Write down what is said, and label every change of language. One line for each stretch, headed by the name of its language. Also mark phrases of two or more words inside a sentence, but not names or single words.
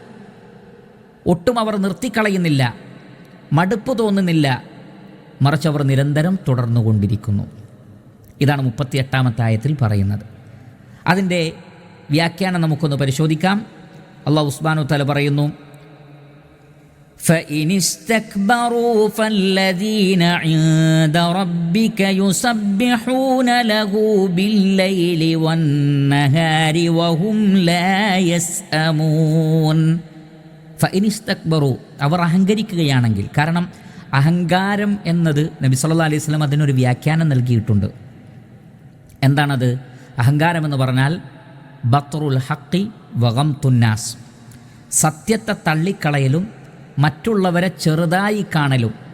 Malayalam: ഒട്ടും അവർ നിർത്തിക്കളയുന്നില്ല, മടുപ്പ് തോന്നുന്നില്ല, മറിച്ച് അവർ നിരന്തരം തുടർന്നുകൊണ്ടിരിക്കുന്നു. ഇതാണ് 38-ാമത്തെ ആയത്തിൽ പറയുന്നത്. അതിൻ്റെ വ്യാഖ്യാനം നമുക്കൊന്ന് പരിശോധിക്കാം.
Arabic: الله سبحانه وتعالى
Malayalam: പറയുന്നു,
Arabic: فَإِنِ اسْتَكْبَرُوا فَالَّذِينَ عِندَ رَبِّكَ يُسَبِّحُونَ لَهُ بِاللَّيْلِ وَالنَّهَارِ وَهُمْ لَا يَسْأَمُونَ. فَإِنِ اسْتَكْبَرُوا,
Malayalam: അവർ അഹങ്കരിക്കുകയാണെങ്കിൽ. കാരണം അഹങ്കാരം എന്നത് നബി
Arabic: صلى الله عليه وسلم
Malayalam: അതിനൊരു വ്യാഖ്യാനം നൽകിയിട്ടുണ്ട്. എന്താണത്? അഹങ്കാരം എന്ന് പറഞ്ഞാൽ
Arabic: بطر الحق وغمط الناس,
Malayalam: സത്യത്തെ തള്ളിക്കളയലും മറ്റുള്ളവരെ ചെറുതായി കാണലും.